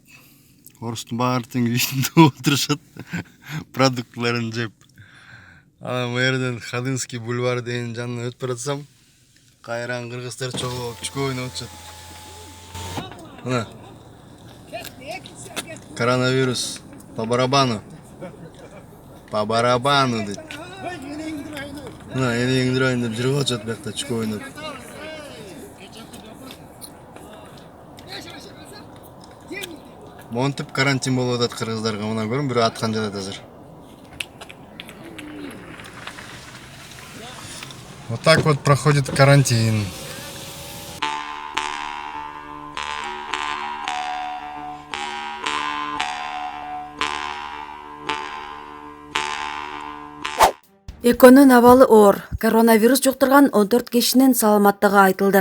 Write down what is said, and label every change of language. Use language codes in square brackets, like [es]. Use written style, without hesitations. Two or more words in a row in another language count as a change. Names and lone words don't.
[ky] Орустун баары тең үйүндө отурушат, продуктыларын жеп. Анан мэрден Ходынский бульвар деген жанынан өтүп баратсам, кайран кыргыздар чогуу чүкө ойноп атышат. Мына коронавирус [ru] по барабану. По барабану дейт. [ky] Мына энеңдир айындап жүрүп атышат биякта чүкө ойноп. Монтип карантин болуп атат кыргыздарга. Мына көрүн, бирөө аткан жатат азыр. [ru] Вот так вот проходит карантин. [ky] Экөөнүн абалы оор. Коронавирус жуктурган 14 кишинин саламаттыгы айтылды.